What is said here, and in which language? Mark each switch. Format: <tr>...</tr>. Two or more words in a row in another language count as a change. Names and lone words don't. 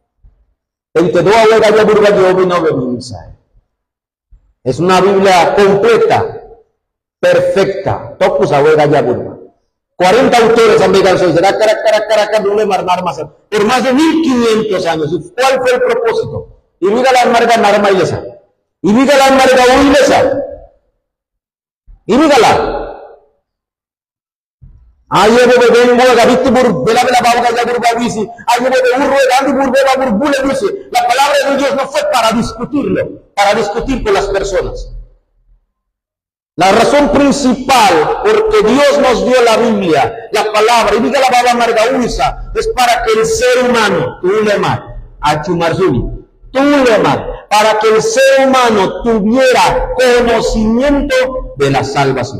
<es>Es una Biblia completa, perfecta. 40 autores han llegado por más de 1500 años. ¿Cuál fue el propósito? Y mira la amarga Narma Ilesa. Y mira la amarga Ilesa. Y mírala. Ayo de bengo gabiti bur bela baba ya burbavisi. Ayo de urro gandi burbeba burbule dice. La palabra de Dios no fue para discutirlo, para discutir con las personas. La razón principal por que Dios nos dio la Biblia, la palabra, y diga la baba margausa, es para que el ser humano, para que el ser humano tuviera conocimiento de la salvación.</es>